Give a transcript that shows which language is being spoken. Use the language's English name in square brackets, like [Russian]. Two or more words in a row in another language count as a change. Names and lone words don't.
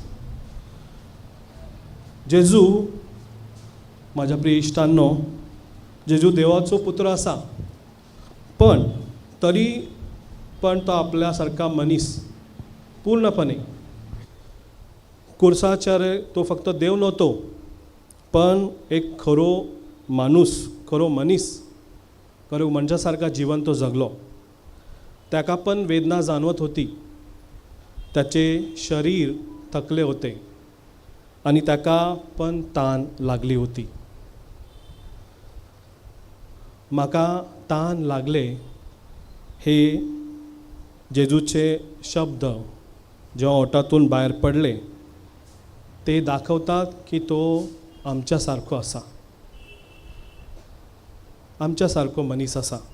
[Konkani] जेजू, माझ्या प्रिय इश्टांनो, जेजू देवाचो पुत्र आसा, पण तरी पण तो आपल्या सारका मनीस पूर्णपणे कुर्साचेर तो फक्त देव नव्हतो, पण एक खरो माणूस, खरो मनीस, खरो मनशा सारका जीवन तो जगलो. [Marathi] ताका पण वेदना जाणवत होती, त्याचे शरीर थकले होते आणि ताका पण तान लागली होती. [Konkani] म्हाका तान लागले हे जेजूचे शब्द जेव्हा ओटातून भायर पडले ते दाखवतात की तो आमच्या सारको आसा, आमच्या सारको मनीस आसा.